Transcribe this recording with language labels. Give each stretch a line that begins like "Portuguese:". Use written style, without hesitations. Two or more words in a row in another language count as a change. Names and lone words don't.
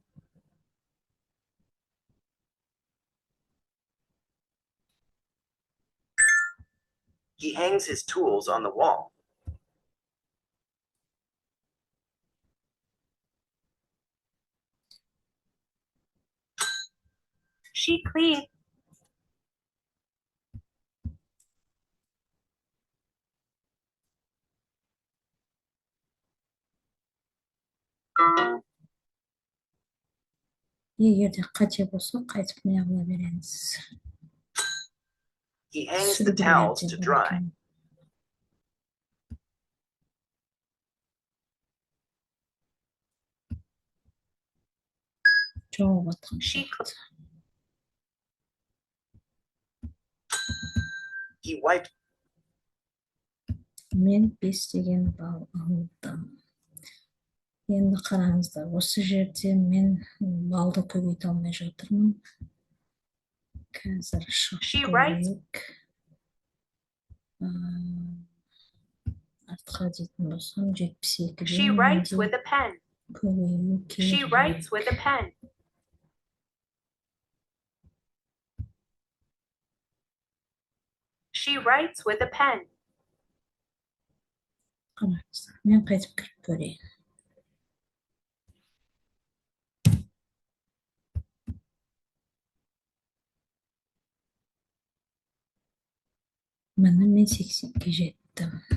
English: He hangs his tools on the wall. She cleans.
Kazakh: Егер де қате болса қайтып неғыла береміз.
English: He hangs the towels to dry.
Kazakh: Жауып атқан
English: She
Kazakh: сияқты.
English: He wiped.
Kazakh: Мен 5 деген балл алдым. Енді қараңыздар, осы жерде мен балды көбейте алмай жатырмын. Қазір
English: She writes.
Kazakh: шығып артқа дейтін болсам 72
English: She writes with a pen.
Kazakh: көбею
English: She
Kazakh: керек.
English: writes with a pen. She writes with a pen.
Kazakh: Қараңыздар, мен қайтып кіріп көрейін. Міне мен 80-ге жеттім.